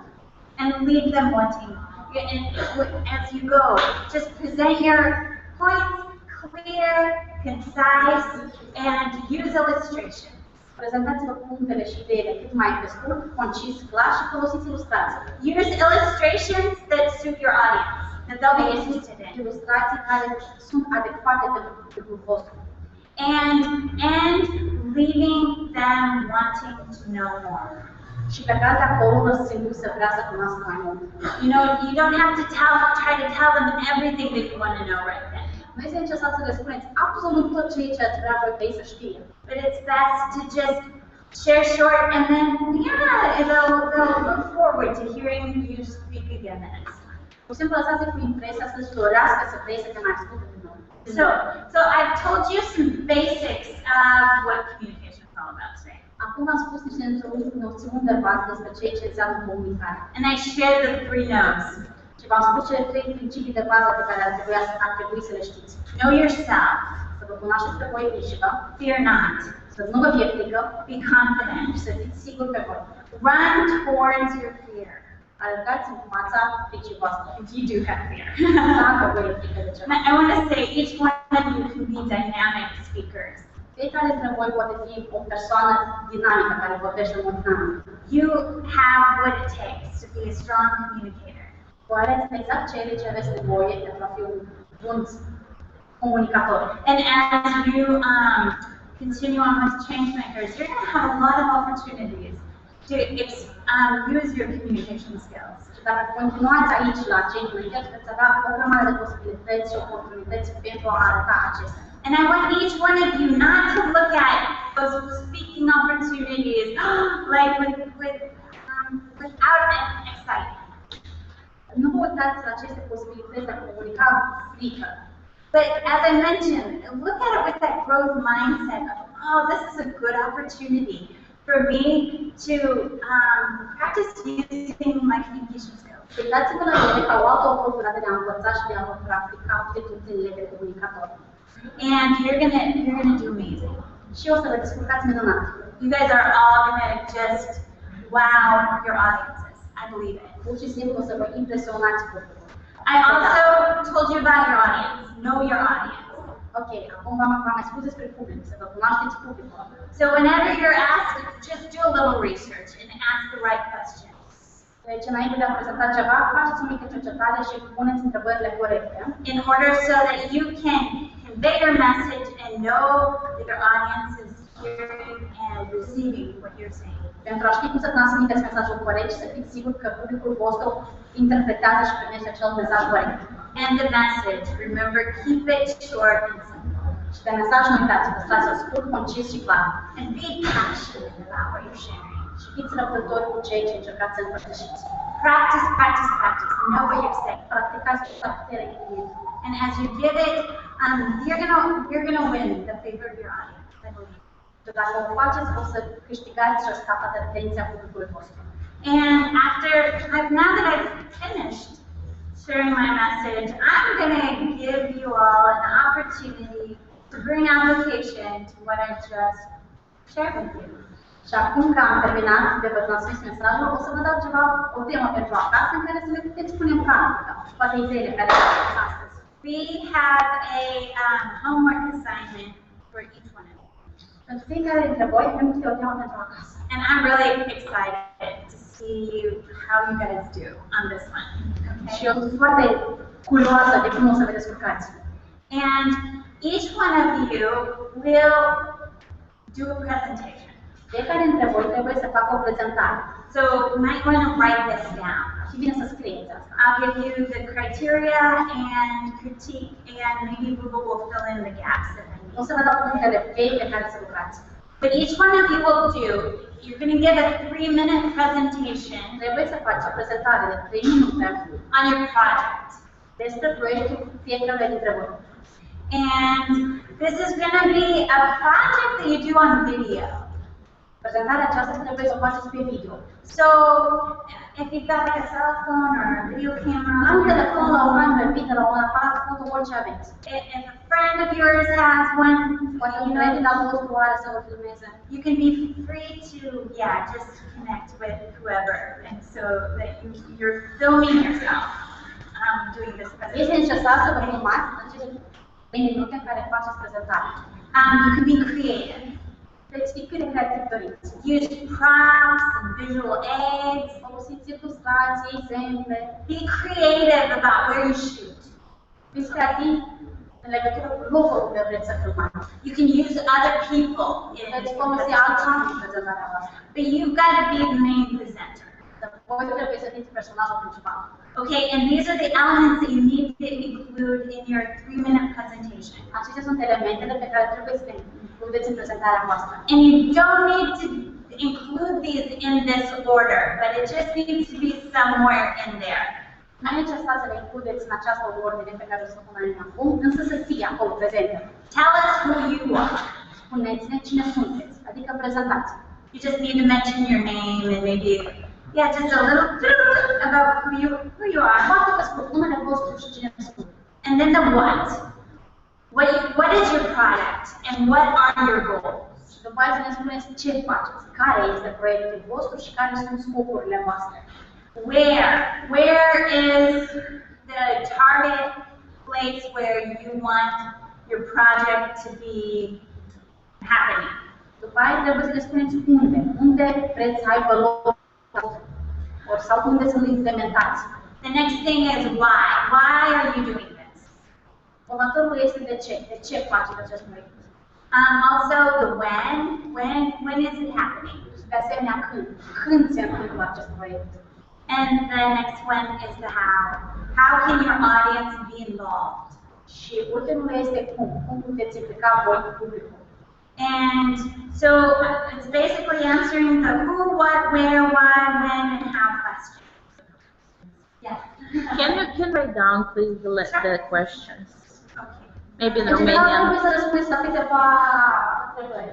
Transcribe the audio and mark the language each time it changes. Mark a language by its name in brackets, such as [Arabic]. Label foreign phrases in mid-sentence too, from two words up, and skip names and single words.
[English] And leave them wanting. And as you go, just present your points clear, concise, and use illustrations. [Romanian] Prezentați-vă punctele și ideile cât mai pe scurt, concis, clar și folosiți ilustrații. [English] Use illustrations that suit your audience, that they'll be interested in. [Romanian] Ilustrații care sunt adecvate pentru publicul vostru. [English] And leaving them wanting to know more. [Romanian] Și plecați de acolo lăsându-i să vrea să cunoască mai mult. [English] You know, you don't have to try to tell them everything that you want to know right then. [Romanian] Nu este necesar să le spuneți absolut tot ceea ce ați vrea voi să știe. [English] But it's best to just share short, and then they'll look forward to hearing you speak again the next time. [Romanian] Pur și simplu lăsați-i cu impresia să-și dorească să vrei să te mai asculte din nou. [English] So I've told you some basics of what communication is all about today. [Romanian] Acum am spus niște noțiuni de bază despre ceea ce înseamnă comunicare. [English] And I shared the 3 no's. [Romanian] Și v-am spus cele 3 principii de bază pe care ar trebui să le știți. [English] Know yourself. [Romanian] Să vă cunoașteți pe voi înșivă. [English] Fear not. [Romanian] Să nu vă fie frică. [English] Be confident. [Romanian] Și să fiți siguri pe voi. [English] Run towards your fear. [Romanian] Alergați în fața fricii voastre. [English] If you do have fear. [Romanian] Dacă vă e frică de ceva. [English] I want to say each one of you can be dynamic speakers. [Romanian] Fiecare dintre voi poate fi o persoană dinamică care vorbește în mod dinamic. [English] You have what it takes to be a strong communicator. [Romanian] Voi aveți exact ceea ce aveți nevoie pentru a fi un bun comunicator. [English] And as you continue on with Changemakers, you're going to have a lot of opportunities to use your communication skills. [Romanian] Și dacă continuați aici la Changemakers, veți avea o grămadă de posibilități și oportunități pentru a arăta acestea. [English] And I want each one of you not to look at those speaking opportunities like without excitement. [Romanian] Nu vă uitați la aceste posibilități de a comunica frică. [English] But as I mentioned, look at it with that growth mindset of, oh, this is a good opportunity for me to practice using my communication skills. [Romanian] Uitați-vă la ele ca o altă oportunitate de a învăța și de a vă practica aptitudinile de comunicator. [English] And you're gonna do amazing. [Romanian] Și o să vă descurcați minunat. [English] You guys are all gonna just wow your audiences. I believe it. [Romanian] Pur și simplu o să vă impresionați publicul. [English] I also told you about your audience. Know your audience. [Romanian] Ok, acum v-am mai spus despre public, să vă cunoașteți publicul. [English] So whenever you're asked, just do a little research and ask the right questions. [Romanian] Deci, înainte de a prezenta ceva, faceți o mică cercetare și puneți întrebările corecte. [English] In order so that you can convey your message and know that your audience is hearing and receiving what you're saying. [Romanian] Pentru a ști cum să transmiteți mesajul corect și să fiți siguri că publicul vostru interpretează și primește acel mesaj corect. [English] And the message, remember, keep it short and simple. [Romanian] Și de mesaj nu uitați, păstrați-o scurt, concis și clar. [English] And be passionate about what you're sharing. [Romanian] Și fiți răbdători cu ceea ce încercați să împărtășiți. [English] Practice, practice, practice. Know what you're saying. [Romanian] Practicați cu putere infinit. [English] And as you give it, you're gonna win the favor of your audience, I believe. [Romanian] Și dacă o faceți, o să câștigați și o să capăți atenția publicului vostru. [English] And now that I've finished sharing my message, I'm gonna give you all an opportunity to bring application to what I've just shared with you. [Romanian] Și acum că am terminat de vă transmis mesajul, o să vă dau o temă pentru acasă în care să le puteți pune în practică. Poate ideile care le aveți astăzi. [English] We have a homework assignment for each one of you. [Romanian] Pentru fiecare dintre voi, avem o temă pentru acasă. [English] And I'm really excited to see how you guys do on this one. [Romanian] Și eu sunt foarte curioasă de cum o să vă descurcați. [English] And each one of you will do a presentation. [Romanian] Fiecare dintre voi trebuie să facă o prezentare. [English] So you might want to write this down. [Romanian] Și bine să scrieți asta. [English] I'll give you the criteria and critique, and maybe Google will fill in the gaps that I need. [Romanian] O să vă dau punctele cheie pe care să lucrați. [English] But each one of you will do, you're going to give a 3-minute presentation [Romanian] Trebuie să faci o prezentare de 3 minute [English] on your project. [Romanian] despre proiectul fiecare dintre voi. [English] And this is going to be a project that you do on video. [Romanian] Prezentarea aceasta trebuie să o faceți pe video. [English] So if you've got like a cell phone or a video camera, [Romanian] La un telefon, la o cameră video, la un aparat foto, orice aveți. [English] if a friend of yours has one, [Romanian] Poate un prieten al vostru are să vă filmeze. [English] you can be free to, just connect with whoever, and so that you're filming yourself doing this [Romanian] Este [English] presentation. [Romanian] necesar să vă filmați în cele minute în care faceți prezentarea. [English] You can be creative. [Romanian] Veți fi cât de creativ doriți. [English] Use props and visual aids. [Romanian] Folosiți ilustrații, exemple. [English] Be creative about where you shoot. [Romanian] Fiți creativi în legătură cu locul unde vreți să filmați. [English] You can use other people in [Romanian] Veți folosi alți oameni în prezentarea voastră. [English] but you've got to be the main presenter. [Romanian] Dar voi trebuie să fiți personajul principal. [English] Okay, and these are the elements that you need to include in your 3-minute presentation. [Romanian] Acestea sunt elementele pe care trebuie să le includeți în prezentarea voastră. [English] And you don't need to include these in this order, but it just needs to be somewhere in there. [Romanian] Nu e necesar să le includeți în această ordine pe care o să punem acum, însă să fie acolo prezente. [English] Tell us who you are. [Romanian] Spuneți-ne cine sunteți, adică prezentați. [English] You just need to mention your name and maybe, yeah, just a little about who you are. Poate că spun numele vostru și cine sunteți. And then the what. What is your product and what are your goals? [Romanian] Și după aceea să ne spuneți ce faceți, care este proiectul vostru și care sunt scopurile voastre. [English] Where is the target place where you want your project to be happening? [Romanian] După aceea trebuie să ne spuneți unde vreți să aibă loc sau unde să-l implementați. [English] The next thing is why. Why are you doing this? [Romanian] Următorul este de ce. De ce faceți acest proiect? [English] Also the when is it happening? [Romanian] Și de asemenea când. Când se întâmplă acest proiect? [English] And the next one is the how. How can your audience be involved? [Romanian] Și ultimul este cum. Cum puteți implica voi publicul? [English] And so it's basically answering the who, what, where, why, when, and how questions. Yes. Can you write down, please, the questions? Okay. Maybe in [Romanian] În general, trebuie [English] Romanian. [Romanian] să răspundeți la câteva întrebări.